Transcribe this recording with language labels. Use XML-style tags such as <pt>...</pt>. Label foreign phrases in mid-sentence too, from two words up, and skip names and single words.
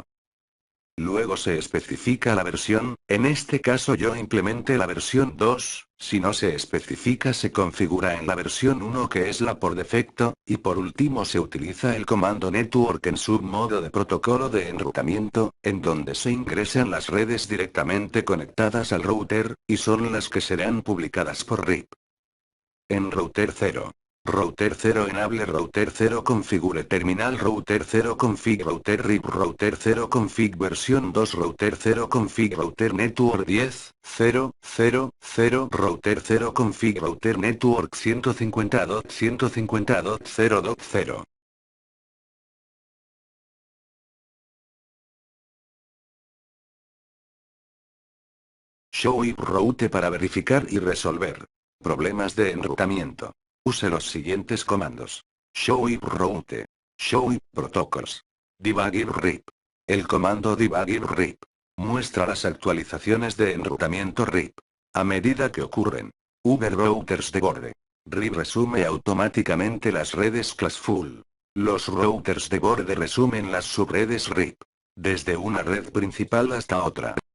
<es>Luego se especifica la versión, en este caso yo implementé la versión 2, si no se especifica se configura en la versión 1 que es la por defecto, y por último se utiliza el comando network en submodo de protocolo de enrutamiento, en donde se ingresan las redes directamente conectadas al router, y son las que serán publicadas por RIP. En router 0.</es> <en>Router 0 enable router 0 configure terminal router 0 config router RIP router 0 config versión 2 router 0 config router network 10.0.0.0 router 0 config router network 150.150.0.0. Show IP route</en> <es>para verificar y resolver problemas de enrutamiento. Use los siguientes comandos.</es> <en>Show IP route. Show IP protocols. Debug IP RIP.</en> <es>El comando</es> <en>debug IP RIP</en> <es>muestra las actualizaciones de enrutamiento RIP a medida que ocurren. Uber routers de borde. RIP resume automáticamente las redes classful. Los routers de borde resumen las subredes RIP desde una red principal hasta otra.</es>